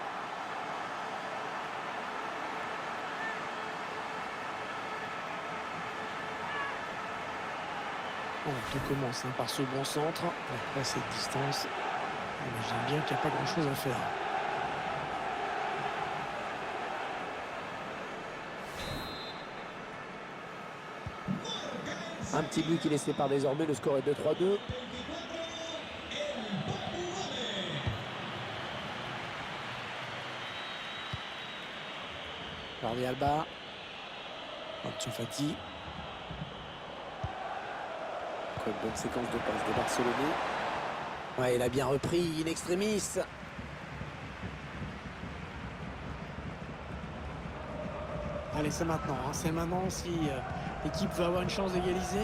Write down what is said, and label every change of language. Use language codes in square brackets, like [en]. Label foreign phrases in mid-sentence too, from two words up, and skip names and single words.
[fr] Bon, tout commence, hein, par ce bon centre. Après cette distance, on imagine bien qu'il n'y a pas grand-chose à faire. Un petit but qui les sépare désormais, le score est de 3-2. Jordi Alba. Ansu Fati. Une bonne séquence de passes des Barcelonais. Ouais, il a bien repris in extremis. Allez, c'est maintenant. Hein. C'est maintenant si l'équipe veut avoir une chance d'égaliser.